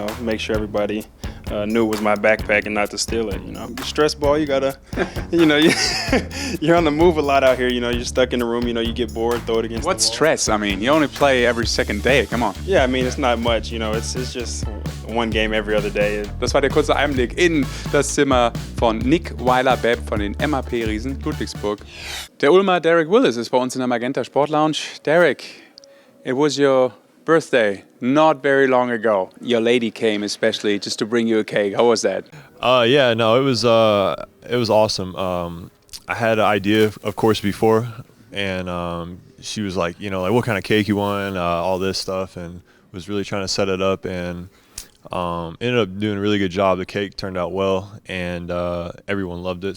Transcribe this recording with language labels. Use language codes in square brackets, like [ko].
[en] Make sure everybody knew it was my backpack and not to steal it. Stress ball, you gotta, you're on the move a lot out here. You're stuck in the room. You get bored, throw it against. What the wall. Stress? I mean, you only play every second day. Come on. Yeah, it's not much. It's just one game every other day. [de] Das war der kurze Einblick in das Zimmer von Weiler-Babb von den MAP-Riesen Ludwigsburg. Der Ulmer Derek Willis ist bei uns in der MagentaSport Lounge. [en] Derek, it was your birthday not very long ago. Your lady came especially just to bring you a cake. How was that? Yeah, no, it was awesome. I had an idea, of course, before, and she was like, what kind of cake you want, all this stuff, and was really trying to set it up, and ended up doing a really good job. The cake turned out well, and everyone loved it.